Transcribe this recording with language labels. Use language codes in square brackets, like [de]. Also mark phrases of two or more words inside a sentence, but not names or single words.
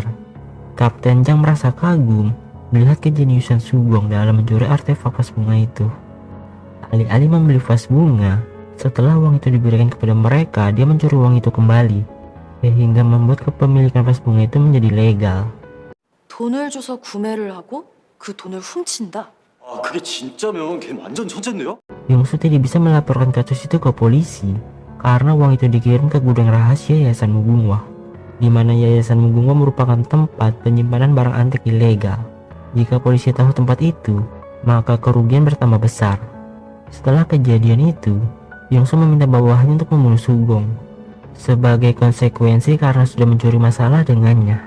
[id] Kapten Zhang merasa kagum melihat kejeniusan Sugong dalam mencuri artefak vas bunga itu. Alih-alih membeli vas bunga, setelah uang itu diberikan kepada mereka, dia mencuri uang itu kembali, sehingga membuat kepemilikan vas bunga itu menjadi legal. [ko] 돈을 줘서 구매를 하고 그 돈을 훔친다. 아, 그게 진짜면 걔 완전 천재인데요? [id] Yungsu tidak bisa melaporkan kasus itu ke polisi karena uang itu dikirim ke gudang rahasia Yayasan Mugunghwa, di mana Yayasan Mugunghwa merupakan tempat penyimpanan barang antik ilegal. Jika polisi tahu tempat itu, maka kerugian bertambah besar. Setelah kejadian itu, Yungsu meminta bawahannya untuk membunuh Sugong sebagai konsekuensi karena sudah mencuri masalah dengannya.